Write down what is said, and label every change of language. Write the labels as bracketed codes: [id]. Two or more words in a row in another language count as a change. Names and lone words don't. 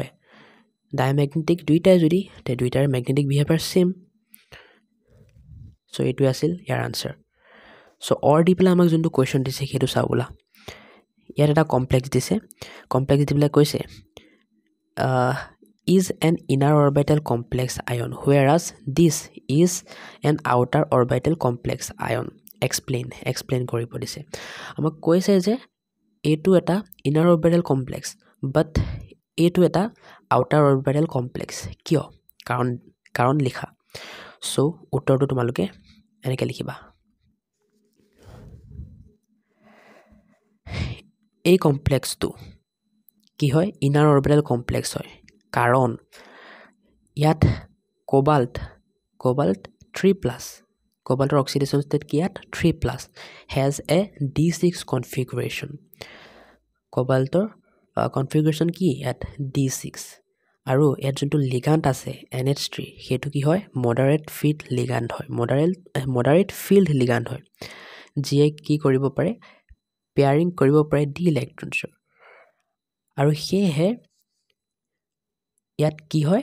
[as] ডায়ামেগনেটিক দুইটাই যদি, তে দুইটাৰ [en] magnetic behaviour same. [as] চ' এইটোৱে আছিল ইয়াৰ আনচাৰ। চ' অৰ দি পেলাই আমাক যোনটো কুৱেশ্যন দিছে সেইটো চাওঁ বোলা। ইয়াত এটা কমপ্লেক্স দিছে, কমপ্লেক্স দি পেলাই কৈছে [en] is an inner orbital complex ion whereas this is an outer orbital complex ion [as] explain কৰিব দিছে আমাক কৈছে যে এটো এটা [en] inner orbital complex but [as] এটো এটা [en] outer orbital complex [as] কিয় কাৰণ লিখা সো উত্তৰটো তোমালোকে এনেকৈ লিখিবা এই কমপ্লেক্সটো কি হয় [en] inner orbital complex [as] হয় কাৰণ ইয়াত কোবাল্ট 3+ কোবাল্টৰ [en] oxidation state [as] কি ইয়াত [en] 3+ has a d6 configuration cobalt configuration [as] কি ইয়াত d6 আৰু ইয়াত যোনটো লিগান্ড আছে NH3 হেতু কি হয় [en] moderate field ligand [as] হয় [en] moderate field ligand [as] হয় যিয়ে কি কৰিব পাৰে পেয়াৰিং কৰিব পাৰে [en] d electrons [as] আৰু হেহে ইয়াত কি হয়